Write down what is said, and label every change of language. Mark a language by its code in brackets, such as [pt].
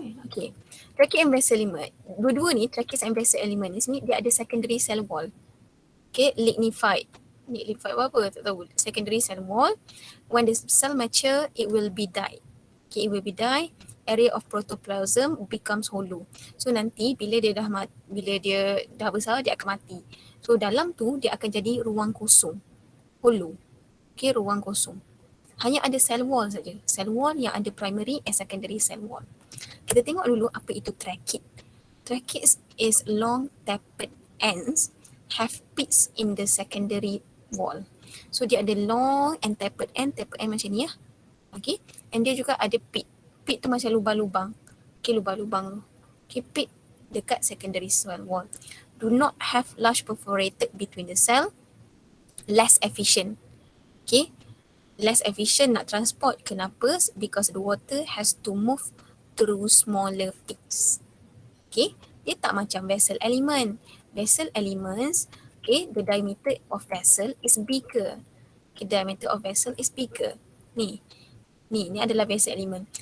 [ms] Okay. Tracheid and vessel element. Dua-dua ni, tracheid and vessel element ni, dia ada secondary cell wall. Okay, lignified. Lignified apa? Tak tahu. [en] Secondary cell wall. When the cell mature, it will be die. Okay, it will be die. Area of protoplasm becomes hollow. [ms] So nanti bila dia dah besar, dia akan mati. So dalam tu dia akan jadi ruang kosong. Hollow. Okay, ruang kosong. Hanya ada cell wall saja. Cell wall yang ada primary and secondary cell wall. Kita tengok dulu apa itu tracheid. [en] Tracheid is long tapered ends have pits in the secondary wall. [ms] So dia ada long and tapered end macam ni ya. Okay. And dia juga ada pit. Pit tu macam lubang-lubang. Okay, lubang-lubang. Okay, pit dekat secondary cell wall. [en] Do not have large perforated between the cell. Less efficient. Okay. Less efficient [ms] nak [en] transport. [ms] Kenapa? [en] Because the water has to move through smaller pits. Okay. Dia tak macam vessel element. Vessel elements, okay, the diameter of vessel is bigger. Okay, diameter of vessel is bigger. [ms] Ni adalah vessel element.